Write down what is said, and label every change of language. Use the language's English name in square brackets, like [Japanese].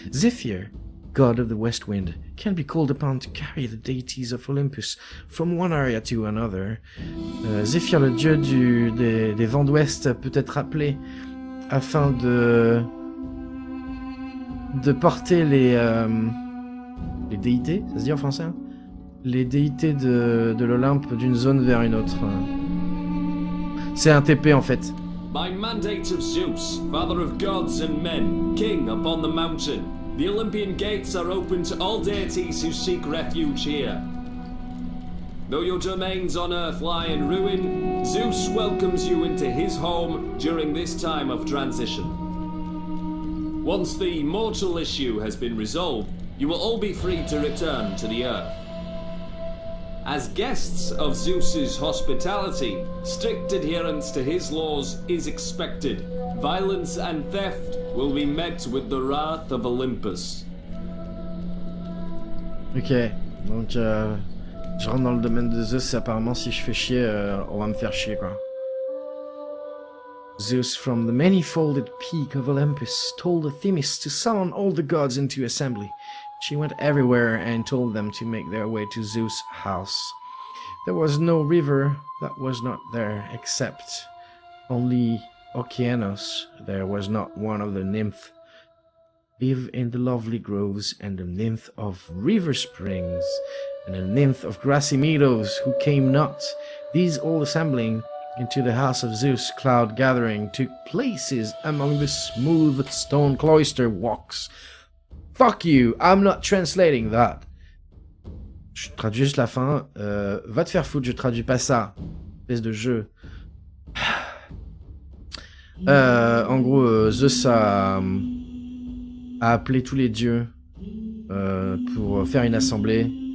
[English] Zephyr, God of the West Wind, can be called upon to carry the deities of Olympus from one area to another. [French] Zephyr, le dieu des vents d'ouest, peut être appelé afin de porter les déités, ça se dit en français hein, les déités de l'Olympe d'une zone vers une autre. C'est un TP en fait. [English] By mandate of Zeus, father of gods and men, king upon the mountain, the Olympian gates are open to all deities who seek refuge here. Though your domains on earth lie in ruin, Zeus welcomes you into his home during this time of transition. Once the mortal issue has been resolved, you will all be free to return to the earth. As guests of Zeus's hospitality, strict adherence to his laws is expected. Violence and theft will be met with the wrath of Olympus. [French] Ok, donc je rentre dans le domaine de Zeus et apparemment si je fais chier, on va me faire chier quoi. [English] Zeus from the many-folded peak of Olympus told Themis to summon all the gods into assembly. She went everywhere and told them to make their way to Zeus' house. There was no river that was not there, except only Okeanos. There was not one of the nymph live in the lovely groves, and the nymph of river springs, and the nymph of grassy meadows, who came not. These all assembling into the house of Zeus, cloud gathering, took places among the smooth stone cloister walks. Fuck you, I'm not translating that. [French] Je traduis juste la fin. Va te faire foutre, je traduis pas ça. Espèce de jeu. En gros, Zeus a appelé tous les dieux pour faire une assemblée.